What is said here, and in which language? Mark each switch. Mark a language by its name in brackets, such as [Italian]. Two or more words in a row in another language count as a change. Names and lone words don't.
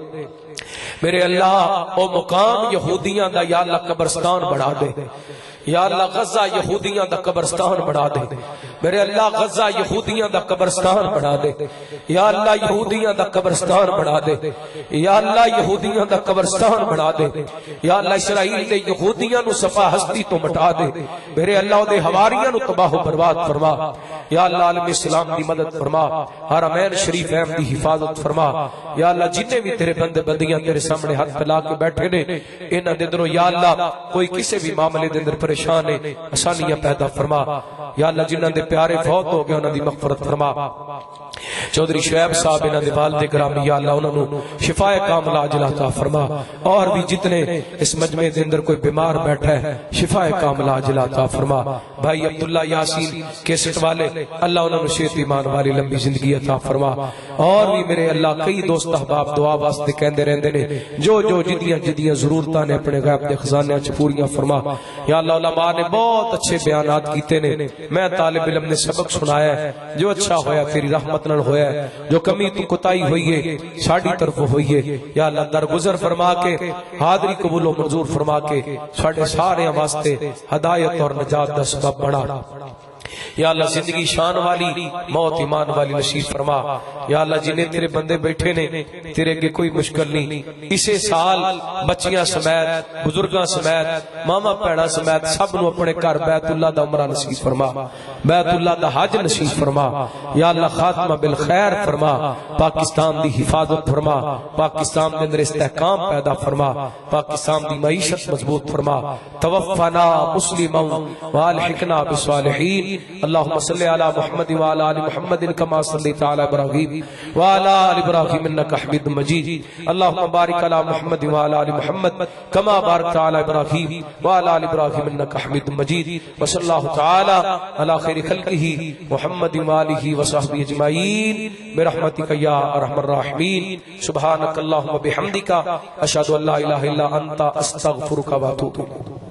[Punjabi] میرے اللہ او مقام یہودیاں دا یا اللہ قبرستان بڑھا دے یا اللہ غزہ یہودیاں دا قبرستان بڑھا دے میرے اللہ غزہ یہودیاں دا قبرستان بڑھا دے یا اللہ یہودیاں دا قبرستان بڑھا دے یا اللہ یہودیاں دا قبرستان بڑھا دے یا اللہ اسرائیل دے یہودیاں نو صفا ہستی تو مٹا دے میرے اللہ دے حواریاں نو تباہ و برباد فرما یا اللہ عالم اسلام دی مدد فرما حرمین شریف اہم دی حفاظت فرما یا اللہ جتنے بھی تیرے بندے بندیاں تیرے سامنے ہاتھ پھیلا کے بیٹھے نے انہاں دے اندروں یا اللہ کوئی کسی بھی معاملے دے اندر پریشان ہے آسانیاں پیدا فرما یا اللہ جنہاں دے پیارے فوت ہو گئے انہاں دی مغفرت فرما چودھری شعیب صاحب انہاں دے والد گرامی یا اللہ انہاں نو شفائے کاملہ عاجلہ عطا فرما اور بھی جتنے اس مجمع دے اندر کوئی بیمار بیٹھا ہے شفائے کاملہ عاجلہ عطا فرما بھائی عبداللہ یاسین کیسٹ والے اللہ انہاں نو صحت ایمان والی لمبی زندگی عطا فرما اور بھی میرے اللہ کئی دوست احباب دعا واسطے کہندے رہندے نے جو جدیاں ضرورتاں نے اپنے غیب دے خزانے وچ پوریاں فرما یا اللہ علماء نے بہت اچھے بیانات کیتے نے میں طالب علم نے سبق سنایا ہے جو اچھا ہویا تیری رحمت نال ہویا ہے جو کمی تو کوتاہی ہوئی ہے ساڈی طرف ہوئی ہے یا اللہ درگزر فرما کے حاضری قبول و منظور فرما کے ساڈے سارے واسطے ہدایت اور نجات دا سبب بنا یا اللہ زندگی شان والی موت ایمان والی نصیب فرما یا اللہ جنہیں تیرے بندے بیٹھے نے تیرے کے کوئی مشکل نہیں اسے سال بچیاں سمیت بزرگاں سمیت ماما پیڑا سمیت سب نو اپنے گھر بیت اللہ دا عمرہ نصیب فرما بیت اللہ دا حج نصیب فرما یا اللہ خاتمہ بالخیر فرما پاکستان دی حفاظت فرما پاکستان دے اندر استحکام پیدا فرما پاکستان دی معیشت مضبوط فرما [Arabic] توفنا مسلما والحقنا بالصالحین اللهم صل على محمد وعلى ال محمد كما صليت على ابراهيم وعلى ال ابراهيم انك حميد مجيد اللهم بارك على محمد وعلى ال محمد كما باركت على ابراهيم وعلى ال ابراهيم انك حميد مجيد وصلى الله تعالى على خير خلقه محمد وآله وصحبه اجمعين برحمتك يا ارحم الراحمين سبحانك اللهم وبحمدك اشهد ان لا اله الا انت استغفرك واتوب اليك